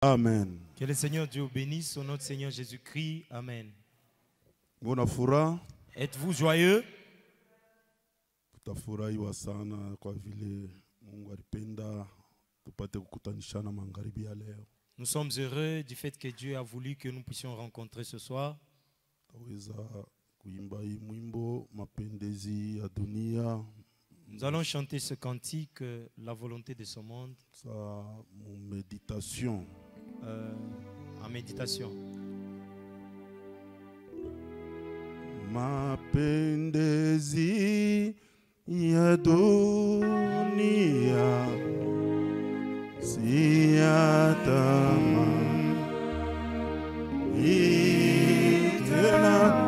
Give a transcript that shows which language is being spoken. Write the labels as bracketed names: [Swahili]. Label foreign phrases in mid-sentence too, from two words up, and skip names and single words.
[French] Amen. Que le Seigneur Dieu bénisse au nom de Seigneur Jésus-Christ. Amen. Êtes-vous joyeux? [Swahili] Tutafurahiwa sana kwa vile Mungu alipenda tupate kukutanishana magharibi ya leo. [French] Nous sommes heureux du fait que Dieu a voulu que nous puissions rencontrer ce soir. [Swahili] Taweza kuimba hii mwimbo mapendezi ya dunia. [French] Nous allons chanter ce cantique, la volonté de ce monde. Sa méditation. En méditation. [Swahili] Mapendezi ya dunia si ya tamani tena